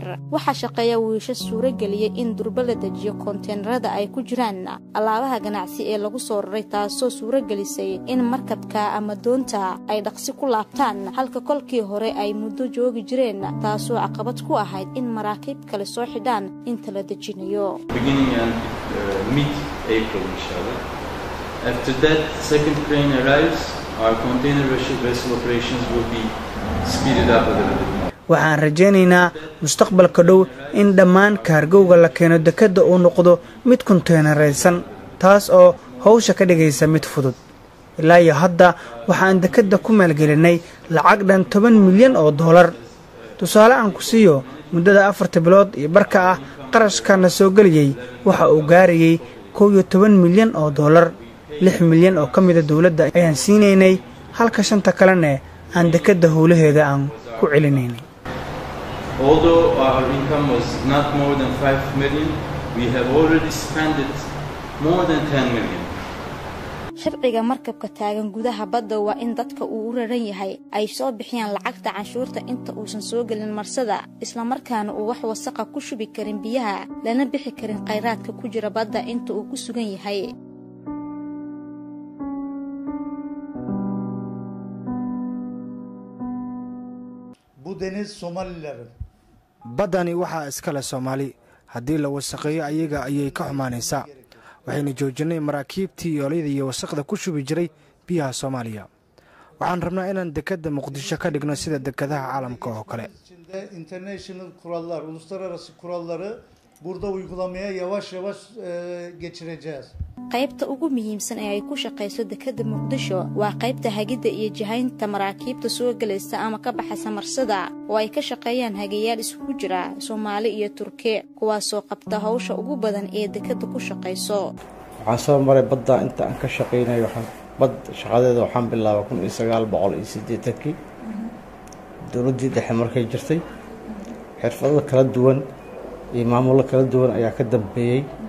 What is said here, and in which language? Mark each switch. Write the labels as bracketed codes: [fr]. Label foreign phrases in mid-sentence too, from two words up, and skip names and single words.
[so] waxa shaqeeya wiisha suura galiyay in durba la dejiyo konteenarada ay ku jiraan alaabaha ganacsi ee lagu soo raray taasoo suura galisay in markabka ama doonta ay dhaqsi ku laabtaan halka kolkii hore ay muddo joogi jireen taasoo caqabad ku ahayd in maraakiib kale soo xidhaan inta la dejinayo. [en] After that second crane arrives, our container vessel operations will be speed it up a little bit more. [so] waxaan rajaynaynaa mustaqbalka dhow in dhammaan kaargowga la keeno dekedda uu noqdo mid konteenaraysan taas oo hawsha ka dhigaysa mid fudud ilaa iyo hadda waxaan dekedda ku maalgelinay lacag dhan 10 milyan oo dollar tusaale aan ku siiyo muddada 4 bilood iyo barka ah qarashkana soo galiyay waxa uu gaarayay 11 milyan oo dollar 6 milyan oo ka mid ah dawladda ayaan siinaynay halka shanta kalena aan dekedda howlaheeda aan ku celinaynay. [en] Although our income was not more than 5 million, we have already spent it more than 10 million. [so] sharciga markabka taagan gudaha badda waa in dadka uu u raran yahay ay soo bixiyaan lacagta canshuurta inta uusan soo gelin marsada isla markaana uu wax wasaqa ku shubi karin biyaha lana bixi karin kheyraadka ku jira badda inta uu ku sugan yahay. [tr] Bu deniz Somalilerin. [so] baddani waxaa iskale Soomaali haddii la wasaqeeyo ayaga ayay ka xumaanaysaa waxayna joojinay maraakiibtii yoolayda iyo wasaqda ku shubi jiray biyaha Soomaaliya waxaan rabnaa inaan dekedda Muqdisho ka dhigno sida dekedaha caalamka oo kale. [tr] International kurallar, uluslararası kuralları burada uygulamaya yavaş yavaş geçireceğiz. [so] qaybta ugu muhiimsan ee ay ku shaqeyso dekedda Muqdisho waa qaybta hagida iyo jihaynta maraakiibta soo galaysa ama ka baxaysa marsada oo ay ka shaqeeyaan hagayaal isugu jira Soomaali iyo Turki kuwaas oo qabta hawsha ugu badan ee dekedda ku shaqeyso. waxaan soo maray badda inta aan ka shaqeynay bad shaqadeeda waxaan bilaabay 1980 dawladdii dhexe markay jirtay xirfado kala duwan iyo maamulo kala duwan ayaa ka dambeeyay